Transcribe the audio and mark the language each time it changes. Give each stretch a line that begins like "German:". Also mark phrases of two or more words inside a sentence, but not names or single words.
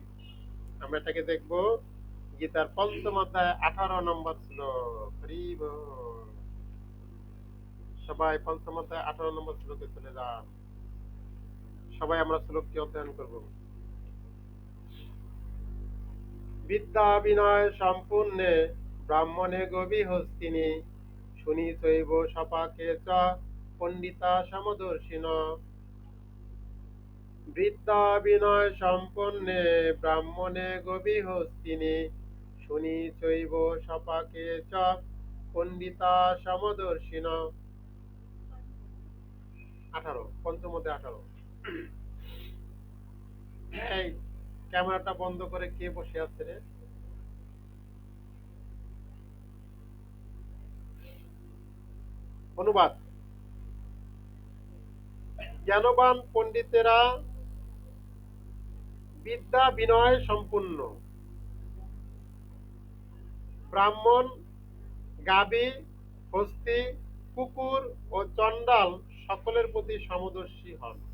Bangla: আমরা এটাকে দেখবো গীতার 5ম অধ্যায় 18 নম্বর শ্লোক। হরি বল। সবাই 5ম অধ্যায় 18 নম্বর শ্লোকে চলে যান। সবাই আমরা শ্লোকটি অধ্যয়ন করব।
Sanskrit: বিদ্যা বিনয় সম্পূর্ণে ব্রাহ্মণে গভী হস্তিনী, শুনি শৈব সপাকে চ পণ্ডিতা সমদর্শিন। বিদ্যা বিনয় সম্পন্নে ব্রাহ্মণে গভী হস্তিনী, শুনি চৈব সপাকে চ পণ্ডিতা সমদর্শিন।
Bangla: 18, 5-18। এই ক্যামেরাটা বন্ধ করে কে বসে আছে রে? অনুবাদ। জ্ঞানবান পণ্ডিতেরা বিদ্যা বিনয় সম্পূর্ণ, ব্রাহ্মণ, গাভী, হস্তি, কুকুর ও চণ্ডাল সকলের প্রতি সমদর্শী হন।